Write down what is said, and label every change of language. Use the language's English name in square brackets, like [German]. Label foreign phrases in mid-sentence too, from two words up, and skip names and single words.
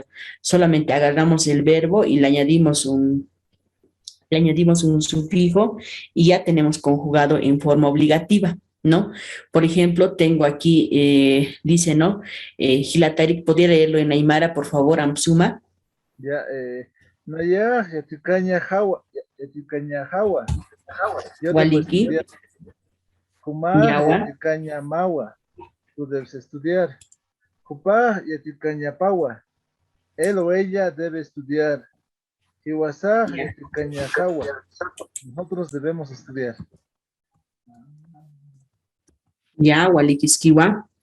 [Spanish] Solamente agarramos el verbo y le añadimos un sufijo y ya tenemos conjugado en forma obligativa, ¿no? Por ejemplo, tengo aquí, dice, ¿no? Hilatarik, ¿podría leerlo en Aymara, por favor, Amsuma? Ya, no ya, [Aymara] Yaticaña Jawa, Yaticaña Jawa. [Spanish] Yo debo [Aymara] Waliki, [Spanish] estudiar. Kumar, [Aymara] Yawa, Yaticaña Mawa. [Spanish] Tú debes estudiar. [Aymara] Kupá, Yaticaña Pawa. [Spanish] Él o ella debe estudiar. Iwasá, ya, [Aymara] Yaticaña Jawa. [Spanish] Nosotros debemos estudiar. [Aymara] ya, Walikiskiwa.